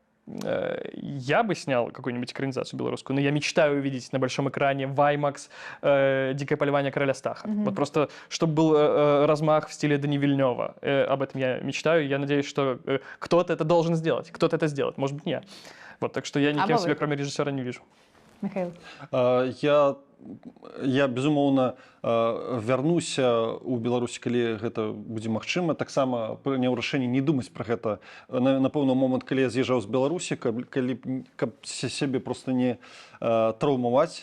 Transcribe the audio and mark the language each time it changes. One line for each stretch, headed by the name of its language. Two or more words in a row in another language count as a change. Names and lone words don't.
Russian: Я бы снял какую-нибудь экранизацию белорусскую, но я мечтаю увидеть на большом экране Ваймакс «Дикое поливание короля Стаха». Вот просто, чтобы был размах в стиле Дани Вильнёва. Об этом я мечтаю. Я надеюсь, что кто-то это должен сделать. Кто-то это сделает. Может быть, не я. Вот, так что я никем себя, кроме режиссера, не вижу. Михайло.
Belarusian: Я безумоўна вярнуся ў Беларусі, калі гэта будзе магчыма. Таксама прыняў рашэнне не думаць пра гэта на пэўны момант, калі я з'язджаў з Беларусі, каб сябе проста не траўмаваць.